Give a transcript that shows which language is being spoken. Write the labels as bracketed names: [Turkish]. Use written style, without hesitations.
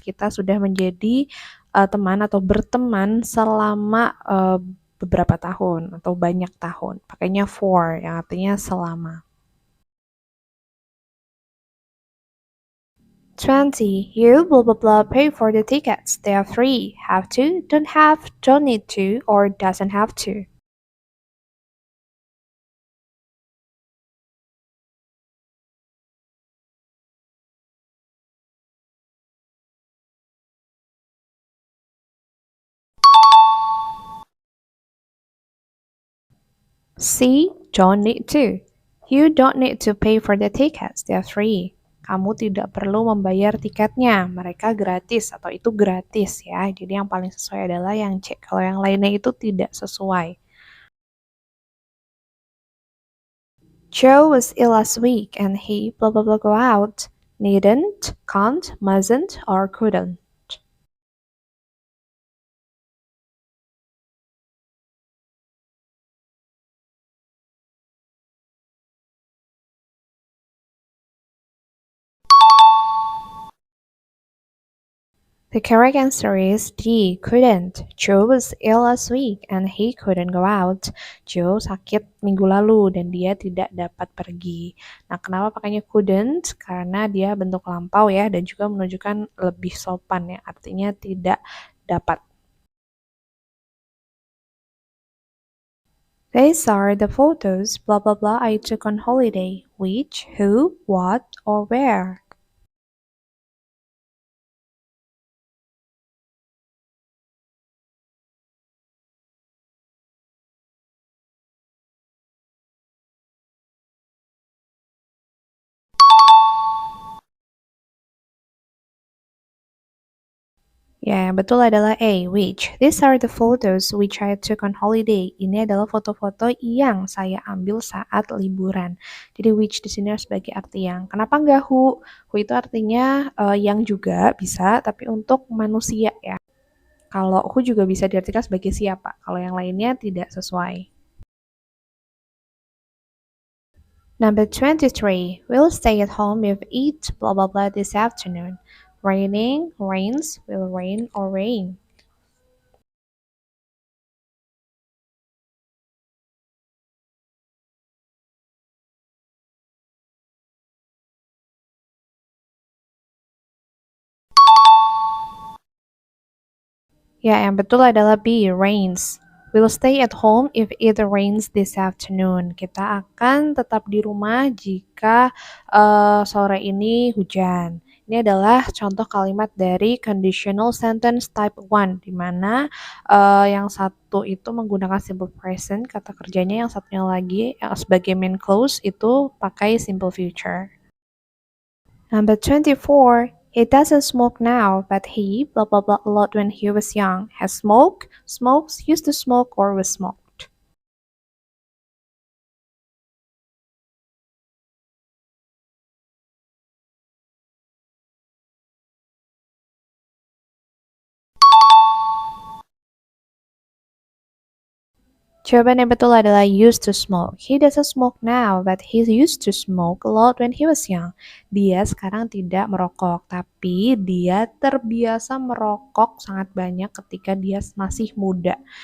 [Indonesian] Kita sudah menjadi teman atau berteman selama beberapa tahun atau banyak tahun. Pakainya for, yang artinya selama. 20. [English] You blah blah blah pay for the tickets. They are free. Have to, don't have, don't need to, or doesn't have to. C. Don't need to. You don't need to pay for the tickets. They are free. [Indonesian] Kamu tidak perlu membayar tiketnya. Mereka gratis atau itu gratis ya. Jadi yang paling sesuai adalah yang C. Kalau yang lainnya itu tidak sesuai. [English] Joe was ill last week and he blah blah blah go out. Needn't, can't, mustn't, or couldn't. The correct answer is D. Couldn't. Joe was ill last week and he couldn't go out. [Indonesian] Joe sakit minggu lalu dan dia tidak dapat pergi. Nah, kenapa pakainya couldn't? Karena dia bentuk lampau ya dan juga menunjukkan lebih sopan ya. Artinya tidak dapat. [English] These are the photos blah blah blah I took on holiday. Which, who, what, or where? [Indonesian] Ya, yang betul adalah A, which. [English] These are the photos which I took on holiday. [Indonesian] Ini adalah foto-foto yang saya ambil saat liburan. Jadi which di sini sebagai arti yang. Kenapa nggak who? Who itu artinya yang juga bisa, tapi untuk manusia ya. Kalau who juga bisa diartikan sebagai siapa. Kalau yang lainnya tidak sesuai. [English] Number 23. We'll stay at home if eat blah blah blah this afternoon. Raining, rains, will rain or rain. [Indonesian] Ya, yang betul adalah B, rains. [English] We'll stay at home if it rains this afternoon. [Indonesian] Kita akan tetap di rumah jika sore ini hujan. Ini adalah contoh kalimat dari conditional sentence type 1, di mana yang satu itu menggunakan simple present, kata kerjanya, yang satunya lagi sebagai main clause itu pakai simple future. [English] Number 24. He doesn't smoke now, but he blah blah blah a lot when he was young. Has smoked, smokes, used to smoke, or was smoked. [Indonesian] Jawaban yang betul adalah used to smoke. [English] He doesn't smoke now, but he used to smoke a lot when he was young. [Indonesian] Dia sekarang tidak merokok, tapi dia terbiasa merokok sangat banyak ketika dia masih muda.